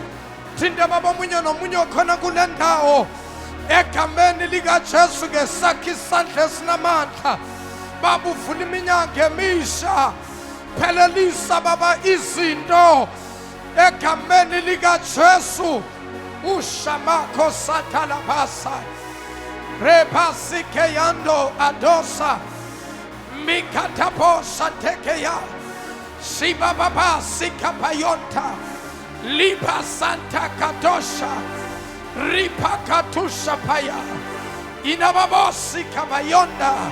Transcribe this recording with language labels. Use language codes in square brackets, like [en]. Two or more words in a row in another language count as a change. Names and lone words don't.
[zu] Thinde Baba omunye nomunye okhona kule ndawo egameni likaJesu ngesakhe isandla esinamandla. Baba uvula iminyango emisha, phelelisa Baba izinto egameni likaJesu. Ushamako satalabasa repasike yando adosa mikatapo satekeya shiba Baba sikapayonta lipa santa katosha ripa katusha paya inababosi kabayonda